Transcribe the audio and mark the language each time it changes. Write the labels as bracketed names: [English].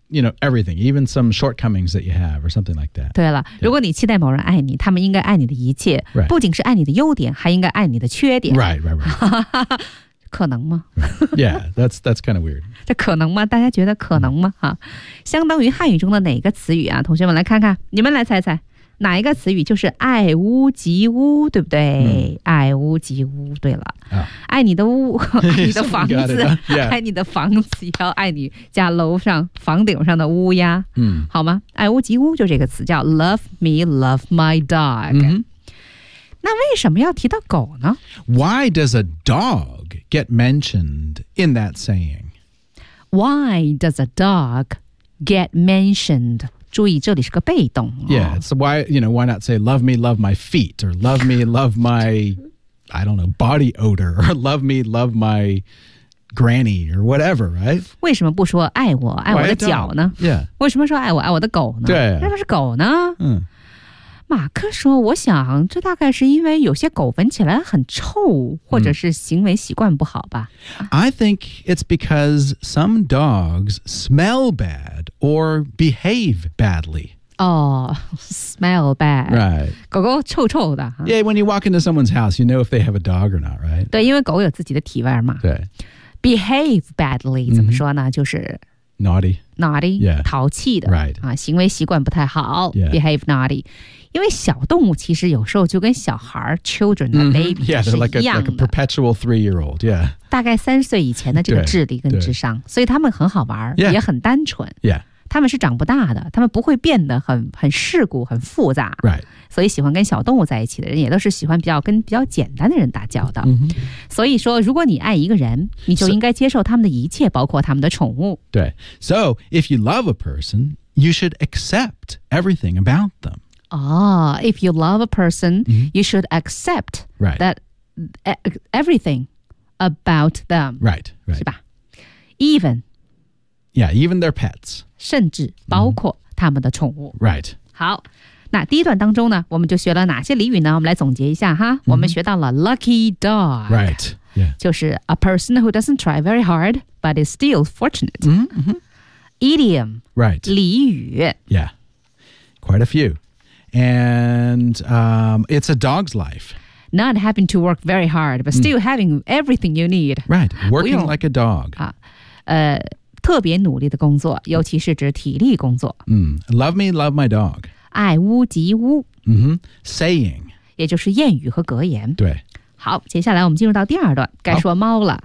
[English] You know, everything, even some shortcomings that you have or something like that. [Chinese] 对了、yeah. 如果你期待某人爱你他们应该爱你的一切、 [English] right. [Chinese] 不仅是爱你的优点还应该爱你的缺点。 [English] Right. [Chinese] 可能吗、 [English] right. Yeah, that's kind of weird. [Chinese] 这可能吗大家觉得可能吗、啊、相当于汉语中的哪个词语啊同学们来看看你们来猜猜哪一个词语就是爱屋及乌对不对、 mm. 爱屋及乌对了、 oh. 爱你的屋爱你的房子 [English] it,、huh? yeah. [Chinese] 爱你的房子要爱你家楼上房顶上的乌鸦、 mm. 好吗爱屋及乌就这个词叫 [English] love me love my dog、 mm-hmm. [Chinese] 那为什么要提到狗呢 [English] Why does a dog get mentioned in that saying? Why does a dog get mentioned? [Chinese] 注意这里是个被动、哦、 [English] Yeah, so why, you know, why not say love me, love my feet or love me, love my, I don't know, body odor or love me, love my granny or whatever, right? [Chinese] 为什么不说爱我爱我的脚呢 [English] Yeah. [Chinese] 为什么说爱我爱我的狗呢对那不是狗呢嗯马克说我想这大概是因为有些狗闻起来很臭或者是行为习惯不好吧、 mm. [English] I think it's because some dogs smell bad or behave badly Oh, smell bad Right [Chinese] 狗狗臭臭的 [English] Yeah, when you walk into someone's house you know if they have a dog or not, right? [Chinese] 对因为狗有自己的体味嘛对 [English] Behave badly [Chinese] 怎么说呢、mm-hmm. 就是 [English] Naughty. Naughty. Yeah. [Chinese] 淘气的。 [English] Right. [Chinese] 啊，行为习惯不太好。 [English] Yeah. Behave naughty. [Chinese] 因为小动物其实有时候就跟小孩 [English] children, the baby, [Chinese] mm-hmm. [English] Yeah, they're like a perpetual three-year-old. Yeah. [Chinese] 大概三岁以前的这个智力跟智商。所以他们很好玩、 [English] yeah. [Chinese] 也很单纯。 [English] Yeah. [Chinese] 他们是长不大的，他们不会变得很世故、很复杂。 [English] Right. [Chinese] 所以喜欢跟小动物在一起的人，也都是喜欢比较简单的人打交道。 Mm-hmm. 所以说，如果你爱一个人，你就应该接受他们的一切，包括他们的宠物。对。 [English] So, if you love a person, you should accept everything about them. Oh, if you love a person,、mm-hmm. you should accept、 right. that everything about them. Right, right. [Chinese] 是吧 [English] Even... Yeah, even their pets. [Chinese] 甚至包括他们的宠物。Mm-hmm. [English] Right. [Chinese] 好，那第一段当中呢，我们就学了哪些俚语呢？我们来总结一下哈。 Mm-hmm. 我们学到了 [English] lucky dog. Right. Yeah. [Chinese] 就是 [English] a person who doesn't try very hard, but is still fortunate. Mm-hmm. Idiom. Right. [Chinese] 俚语。 [English] Yeah. Quite a few. And it's a dog's life. Not having to work very hard, but still having everything you need. Right. Working like a dog. [Chinese] 啊，特别努力的工作，尤其是指体力工作。 [English] Love me, love my dog. [Chinese] 爱屋及乌。 [English] Saying. [Chinese] 也就是谚语和格言。对。好，接下来我们进入到第二段，该说猫了。